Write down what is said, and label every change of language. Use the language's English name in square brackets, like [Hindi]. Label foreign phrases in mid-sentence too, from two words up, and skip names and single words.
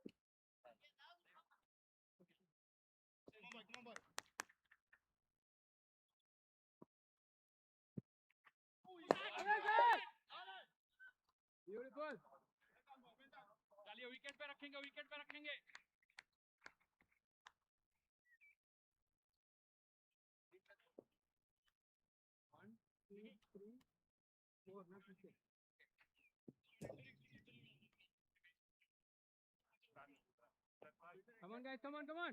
[English] Come on, boy. Come on, boy. Beautiful. [Hindi] चलिए विकेट पे रखेंगे. [English] One, two, three, four. Now pitch it. Come on, guys. Come on.